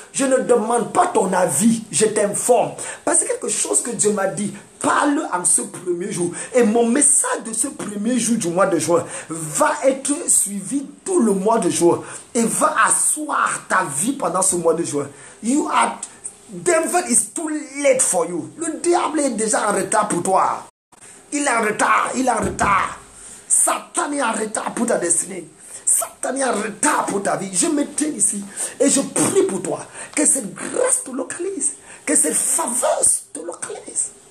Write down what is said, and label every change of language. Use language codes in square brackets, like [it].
[fr] Je ne demande pas ton avis, je t'informe. Parce que quelque chose que Dieu m'a dit, parle en ce premier jour. Et mon message de ce premier jour du mois de juin va être suivi tout le mois de juin. Et va asseoir ta vie pendant ce mois de juin. [en] Devil is too late for you. [fr] Le diable est déjà en retard pour toi. Il est en retard. Satan est en retard pour ta destinée. Satan est en retard pour ta vie. Je me tiens ici et je prie pour toi que cette grâce te localise, que cette faveur te localise.